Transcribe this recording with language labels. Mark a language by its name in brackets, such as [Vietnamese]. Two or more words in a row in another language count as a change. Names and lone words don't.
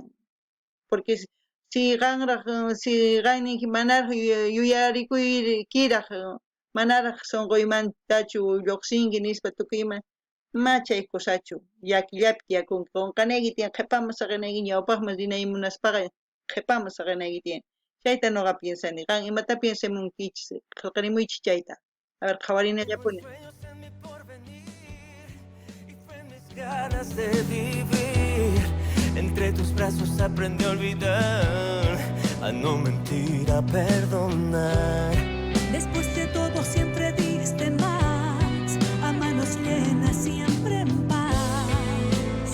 [Quechua] Porque si qanninki manaraq yuyarikuykiraq, manaraq sunquymantachu lluqsinki nispa tukuyman, ma chay kusachu, llakillapi tiyakunki, qunqanayki tiyan, qhipaman saqinayki ñawpaqman rinay munaspaqa, qhipaman saqinayki tiyan. Chayta noqa piensani, qan imata piensamunkichis, qillqarimuychis chayta. [Spanish] A ver, [Quechua] qhawarinallapuni. [Spanish] Ganas de vivir entre tus brazos aprendí a olvidar, a no mentir, a perdonar. Después de todo siempre diste más, a manos llenas siempre en paz.